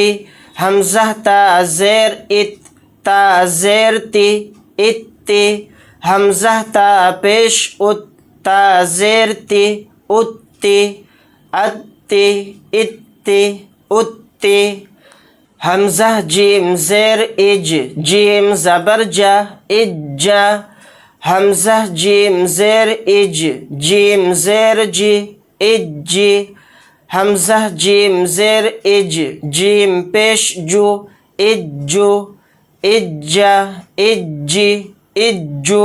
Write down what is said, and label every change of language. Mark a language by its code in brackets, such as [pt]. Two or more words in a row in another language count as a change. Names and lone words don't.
[ur] حمزہ تا زیر ات، تا زیر تی، ات تی۔ حمزہ تا پیش ات، تا زیر تی، ات تی، ات تی، ات تی، ات تی۔ حمزہ جیم زیر اج، جیم زبر جا، اج جا۔ حمزہ جیم زیر اج، جیم زیر جی، اج جی۔ حمزہ جیم زیر اج، جیم پیش جو، اج جو، اج جا، اج جی، اج جو۔